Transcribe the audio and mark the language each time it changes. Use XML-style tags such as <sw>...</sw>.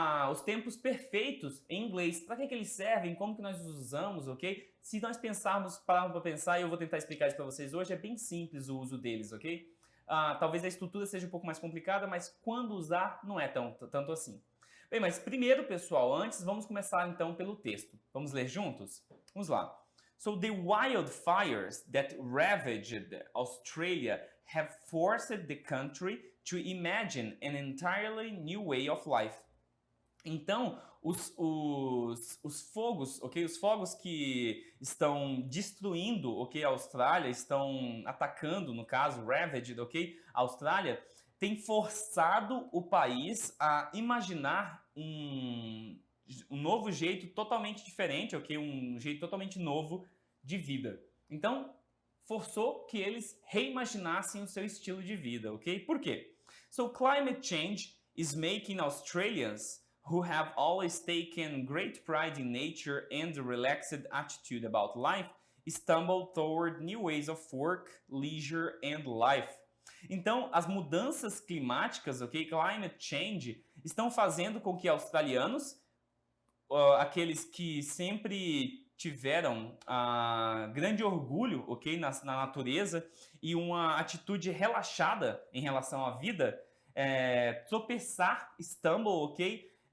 <pt>Os tempos perfeitos em inglês. Para que eles servem? Como que nós os usamos, ok? Se nós pararmos para pensar, e eu vou tentar explicar isso para vocês hoje, é bem simples o uso deles, ok? Talvez a estrutura seja um pouco mais complicada, mas quando usar não é tanto assim. Bem, mas primeiro, pessoal, antes vamos começar então pelo texto. Vamos ler juntos? Vamos lá.</pt> <en>So the wildfires that ravaged Australia have forced the country to imagine an entirely new way of life.</en> <pt>Então, os fogos, ok? Os fogos que estão destruindo, ok? A Austrália, estão atacando, no caso, ravaged, ok? A Austrália, tem forçado o país a imaginar um novo jeito totalmente diferente, ok? Um jeito totalmente novo de vida. Então, forçou que eles reimaginassem o seu estilo de vida, ok? Por quê?</pt> <en>So, climate change is making Australians who have always taken great pride in nature and a relaxed attitude about life stumble toward new ways of work, leisure and life.</en> <pt>Então, as mudanças climáticas, ok? Climate change, estão fazendo com que australianos, aqueles que sempre tiveram grande orgulho, ok? Na natureza e uma atitude relaxada em relação à vida, tropeçar, stumble, ok?</pt>